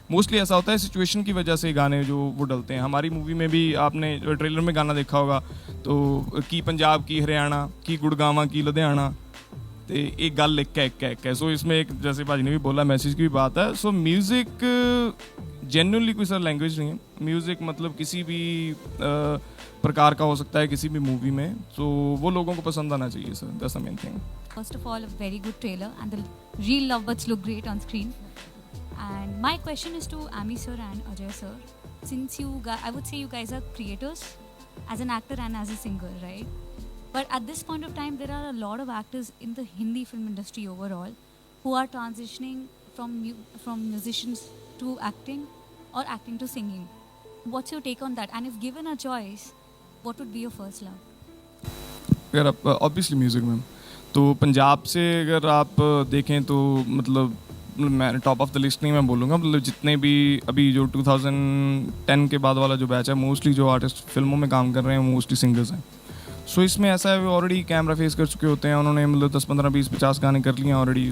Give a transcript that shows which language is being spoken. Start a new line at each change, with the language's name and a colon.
Hindi: Mostly ऐसा होता है सिचुएशन की वजह से गाने जो वो डलते हैं। हमारी मूवी में भी आपने ट्रेलर में गाना देखा होगा तो की पंजाब की हरियाणा की गुड़गावा की लुधियाना, तो एक गल एक है। सो इसमें एक जैसे भाजी ने भी बोला मैसेज की भी बात है। सो म्यूज़िक जेन्युइनली कोई सर लैंग्वेज नहीं है, म्यूज़िक मतलब किसी भी प्रकार का हो सकता है किसी भी मूवी में, तो वो लोगों को पसंद आना चाहिए sir,
English: That's the main thing. First of all, a very good trailer and the real lovebirds look great on screen. And my question is to Ami sir and Ajay sir. Since you guys, I would say you guys are creators as an actor and as a singer, right? But at this point of time, there are a lot of actors in the Hindi film industry overall who are transitioning from musicians to acting or acting to singing. What's your take on that? And if given a choice, what would be your first love?
Hindi: अगर आप obviously music में तो पंजाब से अगर आप देखें तो मतलब मैं
English: top of the list
Hindi: नहीं मैं बोलूँगा, मतलब जितने भी अभी जो 2010 के बाद वाला जो बैच है मोस्टली जो आर्टिस्ट फिल्मों में काम कर रहे हैं मोस्टली सिंगर्स हैं। सो इसमें ऐसा है वो ऑलरेडी कैमरा फेस कर चुके होते हैं, उन्होंने मतलब 10, 15, 20, 50 गाने कर लिए हैं ऑलरेडी।